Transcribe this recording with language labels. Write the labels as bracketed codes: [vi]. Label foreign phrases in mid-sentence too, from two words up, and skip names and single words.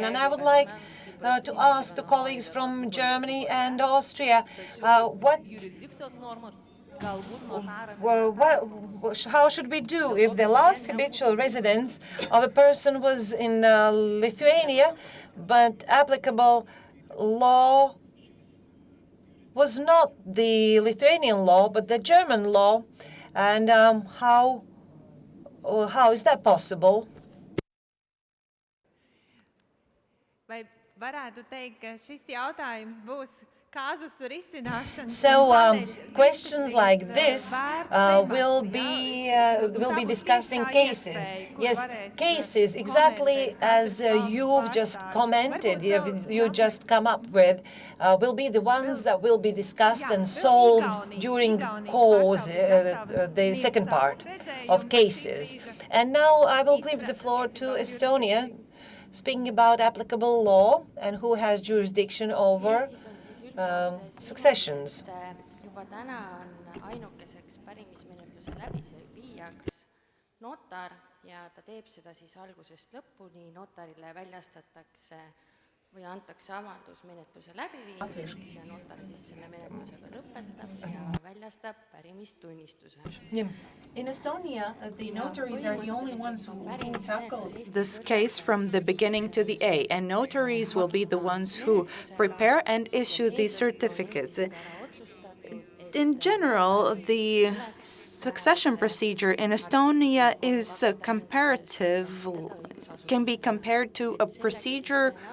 [en] And I would like to ask the colleagues from Germany and Austria, how should we do if the last habitual residence of a person was in Lithuania, but applicable law was not the Lithuanian law, but the German law, and how is that possible? [lv] Vai varētu teikt, ka šis jautājums būs kāzusu risināšanas [en] So questions like this will be discussed in cases. Yes, cases exactly as you've just commented, you just come up with, will be the ones that will be discussed and solved during cause, the second part of cases. And now I will give the floor to Estonia, speaking about applicable law and who has jurisdiction over successions. [et] Juba täna on ainukeseks pärimismenetluse läbiviijaks notar ja ta teeb seda siis algusest lõpuni. Notarile väljastatakse või antakse avaldus menetluse läbiviimiseks ja notar siis selle menetlusega lõpetab ja väljastab pärimistunnistuse. [en] In Estonia, the notaries are the only ones who tackle this case from the beginning to the A, and notaries will be the ones who prepare and issue these certificates. In general, the succession procedure in Estonia is can be compared to a procedure